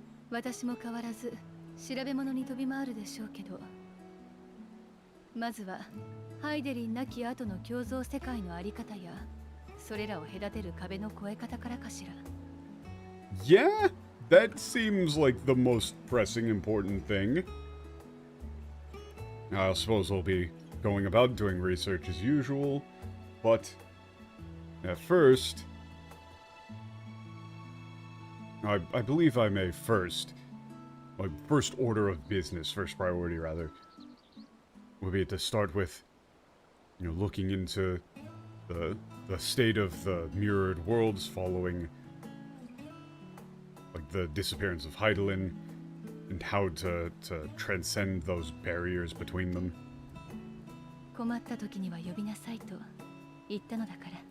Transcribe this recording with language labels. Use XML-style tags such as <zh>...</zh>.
<ja>私も変わらず調べ物に飛び回るでしょうけど、まずはハイデリン亡き後の共存世界のあり方や、それらを隔てる壁の越え方からかしら。</ja> <en>Yeah, that seems like the most pressing important thing. I suppose I'll be going about doing research as usual, but at first, I believe I may first, my first order of business, first priority rather, would be to start with, you know, looking into the state of the mirrored worlds following, like, the disappearance of Heidelin, and how to transcend those barriers between them.</en> <ja>困った時には呼びなさいと言ったのだから。</ja>